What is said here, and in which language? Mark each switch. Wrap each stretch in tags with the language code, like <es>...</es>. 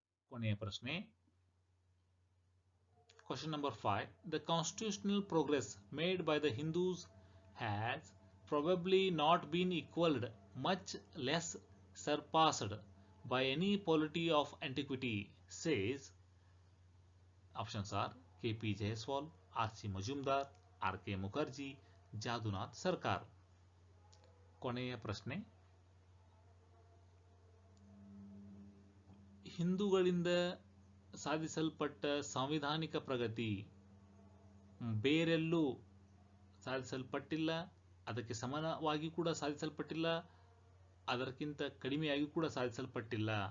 <kn>ಕೊನೆಯ ಪ್ರಶ್ನೆ</kn> <en>Question number 5. The constitutional progress made by the Hindus has probably not been equaled, much less surpassed, by any polity of antiquity, says. Options are K.P. Jaiswal, R.C. Majumdar, R.K.</en> <kn>Mukherjee, ಜಾದುನಾಥ್ ಸರ್ಕಾರ್. ಕೊನೆಯ ಪ್ರಶ್ನೆ ಹಿಂದೂಗಳಿಂದ ಸಾಧಿಸಲ್ಪಟ್ಟ ಸಾಂವಿಧಾನಿಕ ಪ್ರಗತಿ ಬೇರೆಲ್ಲೂ ಸಾಧಿಸಲ್ಪಟ್ಟಿಲ್ಲ, ಅದಕ್ಕೆ ಸಮಾನವಾಗಿ ಕೂಡ ಸಾಧಿಸಲ್ಪಟ್ಟಿಲ್ಲ, ಅದಕ್ಕಿಂತ ಕಡಿಮೆಯಾಗಿ ಕೂಡ ಸಾಧಿಸಲ್ಪಟ್ಟಿಲ್ಲ.</kn>